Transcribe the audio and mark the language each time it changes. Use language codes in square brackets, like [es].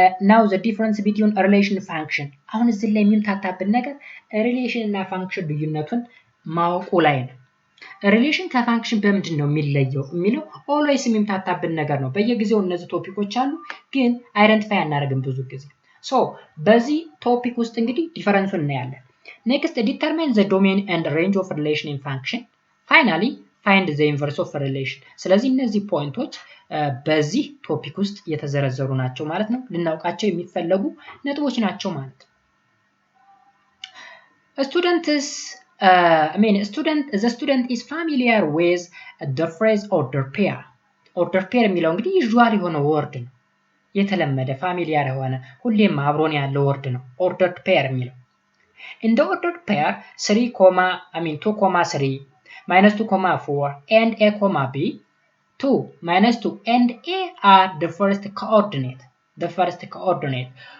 [en] Now the difference between a relation and function. [am] አሁን እዚህ ላይ የሚምታታብን ነገር ሪሌሽን እና ፋንክሽን ልዩነቱን ማወቁ ላይ ነው። ሪሌሽን ከፋንክሽን በምንድን ነው የሚለየው የሚለው ኦልዌይስ የሚምታታብን ነገር ነው። በየጊዜው እነዚህ ቶፒኮች አሉ ግን አይደንቲፋይ አናደርግም ብዙ ጊዜ። ሶ በዚህ ቶፒክ ውስጥ እንግዲህ ዲፈረንሱን እናያለን። [en] Next, determine the domain and range of relation in function. Finally, find the inverse of relation. [am] ስለዚህ እነዚህ ፖይንቶች በዚህ ቶፒክ ውስጥ የተዘረዘሩ ናቸው ማለት ነው። ልናውቃቸው የሚፈለጉ ነጥቦች ናቸው ማለት ነው። [en] The student is familiar with the phrase order pair. Order pair [am] የሚለው እንግዲህ ዩዥዋል የሆነ ወርድ ነው። የተለመደ ፋሚሊያር የሆነ ሁሌም አብሮን ያለው ወርድ ነው ordered pair የሚለው። [en] In the ordered pair 2, 3 minus 2, 4 and a, b 2 minus 2 and a are the first coordinate.